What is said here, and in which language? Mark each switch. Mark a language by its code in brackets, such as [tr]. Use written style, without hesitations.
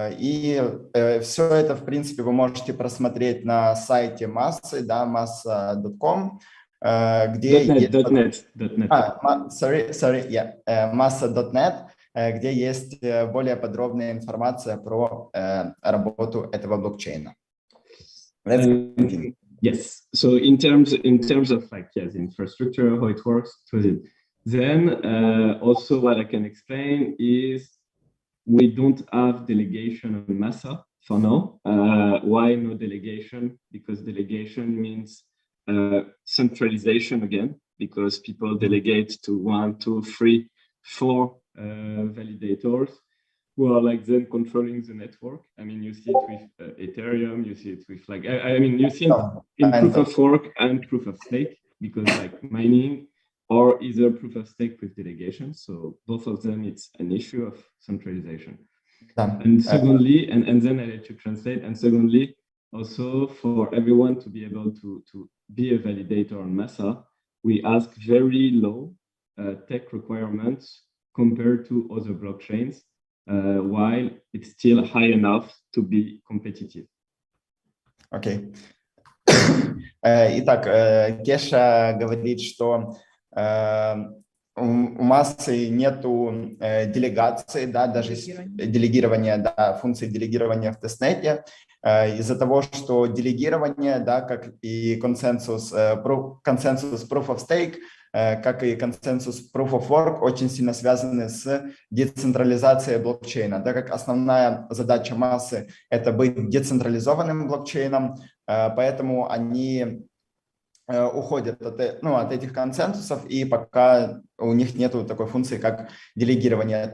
[ru] И все это, в принципе, вы можете просмотреть на сайте Massa, да, massa.com, где massa.net, где есть более подробная информация про работу этого блокчейна. [en] Yes. So in terms of like the infrastructure, how it works, then also what I can explain is we don't have delegation on Massa for now. Why no delegation? Because delegation means centralization again, because people delegate to 1, 2, 3, 4 validators who are like then controlling the network. I mean, you see it with Ethereum, you see it with like, I mean, you see it in proof of work and proof of stake, because like mining or either proof of stake with delegation. So both of them, it's an issue of centralization. And secondly, and then I let you translate, and secondly, also for everyone to be able to be a validator on Massa, we ask very low tech requirements compared to other blockchains, while it's still high enough to be competitive. [ru] Окей. Итак, Кеша говорит, что у Массы нету делегации, да, даже делегирования, да, функции делегирования в тестнете, из-за того, что делегирование, да, как и консенсус Proof of Stake, как и консенсус Proof of Work, очень сильно связаны с децентрализацией блокчейна, так как основная задача Массы – это быть децентрализованным блокчейном, поэтому они уходят от этих консенсусов, и пока у них нет такой функции, как делегирование.